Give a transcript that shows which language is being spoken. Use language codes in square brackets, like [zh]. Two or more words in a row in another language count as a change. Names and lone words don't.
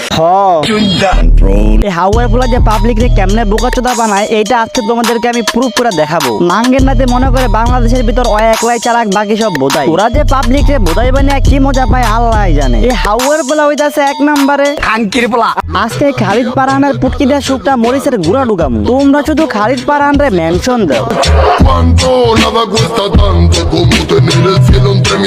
[bn] এই হাওয়াই ফুলা যে পাবলিক রে কেমনে বোকাচোদা বানায় এইটা আজকে তোমাদেরকে আমি প্রুফ করে দেখাবো। নাঙ্গের নাতে মনে করে বাংলাদেশের ভিতর একলাই চালাক, বাকি সব বোধাই। ওরা যে পাবলিক রে বোধাই বানিয়ে কি মজা পায় আল্লাহ জানে। এই হাওয়ার পোলা হইতাছে 1 নম্বরে খানকির পোলা। আজকে খালিদ পারানের পুটকি দেওয়া শুকটা মরিচের গুড়া ঢুকামু। তোমরা শুধু খালিদ পারান রে মেনশন দাও। [es] Cuánto nada cuesta tanto como tener el cielo entre mis